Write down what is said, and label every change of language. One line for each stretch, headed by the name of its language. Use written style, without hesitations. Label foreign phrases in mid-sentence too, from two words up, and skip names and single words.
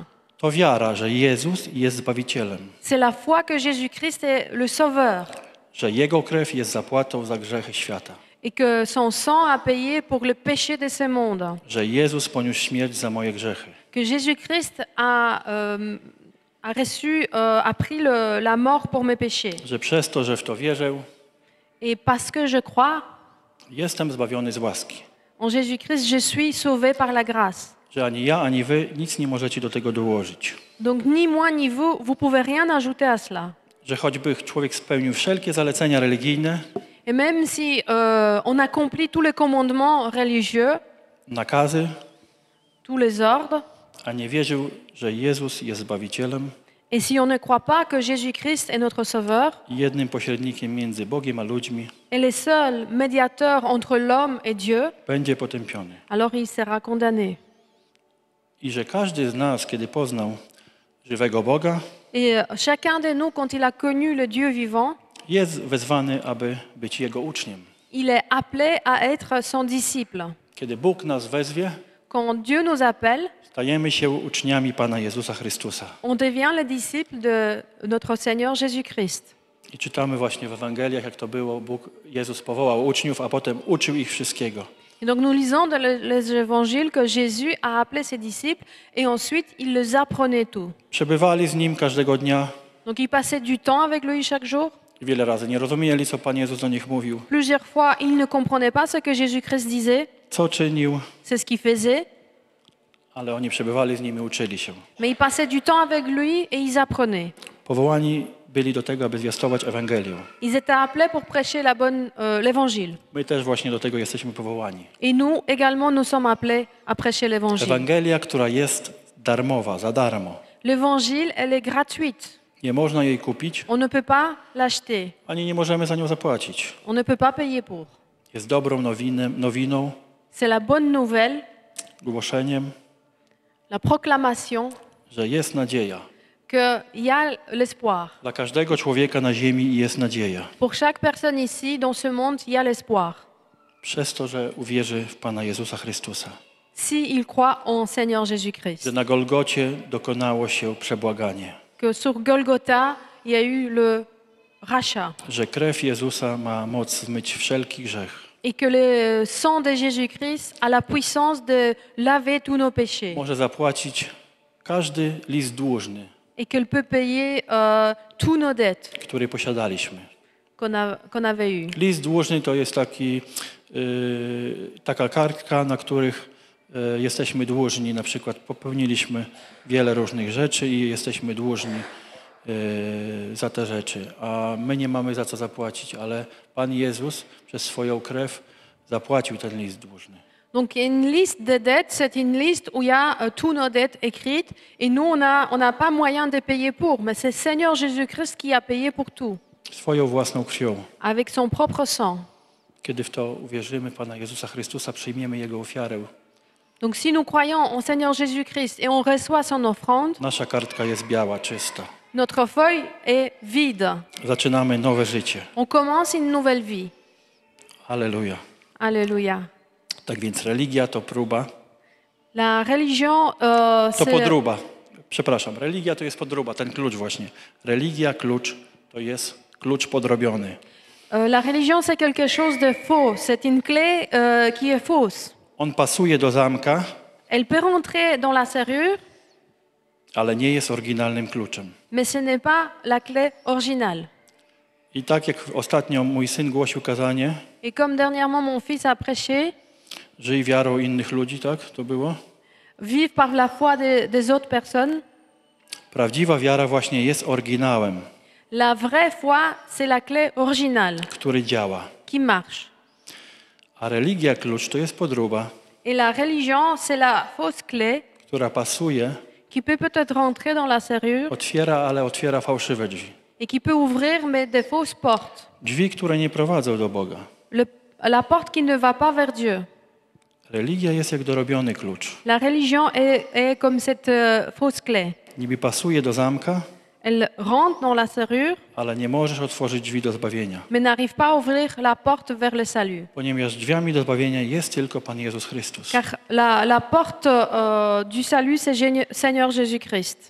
Polish: To wiara, że Jezus jest Zbawicielem,
French: C'est la foi que Jésus-Christ est le Sauveur
Polish: że Jego krew jest zapłatą za grzechy świata,
French: et que son sang a payé pour le péché de ce monde.
Polish: że Jezus poniósł śmierć za moje grzechy,
French: Que Jésus-Christ a reçu, a pris la mort pour mes péchés.
Polish: że przez to, że w to wierzę,
French: Et parce que je crois
Polish: jestem zbawiony z łaski,
French: en Jésus-Christ, je suis sauvé par la grâce.
Polish: że ani ja, ani wy nic nie możecie do tego dołożyć,
French: Donc ni moi ni vous, vous pouvez rien ajouter à cela.
Polish: że choćby człowiek spełnił wszelkie zalecenia religijne,
French: Et même si on accomplit tous les commandements religieux,
Polish: nakazy,
French: tous les ordres,
Polish: a nie wierzył, że Jezus jest Zbawicielem
French: et si on ne croit pas que Jésus-Christ est notre Sauveur,
Polish: i jednym pośrednikiem między Bogiem a ludźmi,
French: et le seul médiateur entre l'homme et Dieu,
Polish: będzie potępiony.
French: alors il sera condamné.
Polish: I że każdy z nas, kiedy poznał żywego Boga,
French: Et chacun de nous, quand il a connu le Dieu vivant,
Polish: jest wezwany, aby być Jego uczniem.
French: il est appelé à être son disciple.
Polish: Kiedy Bóg nas wezwie,
French: Quand Dieu nous appelle,
Polish: stajemy się uczniami Pana Jezusa Chrystusa.
French: on devient le disciple de notre Seigneur Jésus-Christ.
Polish: I czytamy właśnie w Ewangeliach, jak to było. Jezus powołał uczniów, a potem uczył ich wszystkiego.
French: Et donc nous lisons dans les évangiles que Jésus a appelé ses disciples et ensuite il les apprenait tout.
Polish: Przebywali z Nim każdego dnia,
French: Donc ils passaient du temps avec lui chaque jour.
Polish: Wiele razy nie rozumieli, co Pan Jezus do nich mówił,
French: Plusieurs fois, ils ne comprenaient pas ce que Jésus-Christ disait.
Polish: co czynił,
French: C'est ce qu'il faisait.
Polish: ale oni przebywali z nim i uczyli się.
French: Mais ils passaient du temps avec lui et ils apprenaient.
Polish: Powołani byli do tego, aby zwiastować Ewangelię.
French: Ils étaient appelés pour prêcher l'évangile.
Polish: My też właśnie do tego jesteśmy powołani.
French: Et nous également, nous sommes appelés à prêcher l'évangile.
Polish: Ewangelia, która jest darmowa, za darmo.
French: L'évangile, elle est gratuite.
Polish: Nie można jej kupić,
French: On ne peut pas l'acheter.
Polish: ani nie możemy za nią zapłacić.
French: On ne peut pas payer pour.
Polish: Jest dobrą nowiną,
French: C'est la bonne nouvelle,
Polish: głoszeniem,
French: la proclamation
Polish: że jest nadzieja.
French: qu'il y a l'espoir.
Polish: Dla każdego człowieka na ziemi jest nadzieja.
French: Pour chaque personne ici, dans ce monde, il y a l'espoir.
Polish: Przez to, że uwierzy w Pana Jezusa Chrystusa.
French: Si il croit en Seigneur Jésus-Christ.
Polish: Że na Golgocie dokonało się przebłaganie.
French: Que sur Golgotha, il y a eu le rachat.
Polish: Że krew Jezusa ma moc zmyć wszelki grzech.
French: Et que le sang de Jésus-Christ a la puissance de laver tous nos péchés.
Polish: Może zapłacić każdy list dłużny,
French: Et qu'elle peut payer tous nos dettes
Polish: który posiadaliśmy.
French: qu'on avait eues.
Polish: List dłużny to jest taka kartka, na których jesteśmy dłużni. Na przykład popełniliśmy wiele różnych rzeczy i jesteśmy dłużni za te rzeczy. A my nie mamy za co zapłacić, ale Pan Jezus przez swoją krew zapłacił ten list dłużny.
French: Donc une liste de dettes, c'est une liste où il y a tous nos dettes écrites et nous, on n'a pas moyen de payer pour, mais c'est Seigneur Jésus-Christ qui a payé pour tout,
Polish: Swoją własną krwią.
French: avec son propre sang.
Polish: Kiedy w to uwierzymy, Pana Jezusa Chrystusa, przyjmiemy Jego ofiarę,
French: Donc si nous croyons en Seigneur Jésus-Christ et on reçoit son offrande,
Polish: nasza kartka jest biała, czysta.
French: notre feuille est vide.
Polish: Zaczynamy nowe życie.
French: On commence une nouvelle vie.
Polish: Halleluja.
French: Alléluia.
Polish: Tak więc religia to próba,
French: La religion,
Polish: to
French: c'est...
Polish: podróba. Przepraszam, religia to jest podróba, ten klucz właśnie. Religia, klucz, to jest klucz podrobiony.
French: La religion, c'est quelque chose de faux. C'est une clé qui est fausse.
Polish: On pasuje do zamka,
French: Elle peut rentrer dans la serrure,
Polish: ale nie jest oryginalnym kluczem.
French: mais ce n'est pas la clé originale.
Polish: I tak jak ostatnio mój syn głosił kazanie,
French: Et comme dernièrement mon fils a prêché,
Polish: żyj wiarą innych ludzi, tak to było?
French: vivre par la foi des autres personnes.
Polish: Prawdziwa wiara właśnie jest oryginałem,
French: La vraie foi, c'est la clé originale
Polish: który działa.
French: qui marche.
Polish: A religia, klucz, to jest podróba,
French: Et la religion, c'est la fausse clé
Polish: która pasuje,
French: qui peut peut-être rentrer dans la serrure
Polish: ale otwiera fałszywe drzwi.
French: et qui peut ouvrir mais des fausses portes.
Polish: Drzwi, które nie prowadzą do Boga.
French: La porte qui ne va pas vers Dieu.
Polish: Religia jest jak dorobiony klucz.
French: La religion est comme cette fausse clé.
Polish: Niby pasuje do zamka,
French: Elle rentre dans la serrure,
Polish: ale nie możesz otworzyć drzwi do zbawienia.
French: mais n'arrive pas à ouvrir la porte vers le salut.
Polish: Ponieważ drzwiami do zbawienia jest tylko Pan Jezus Chrystus.
French: Car la porte du salut, c'est Seigneur Jésus-Christ.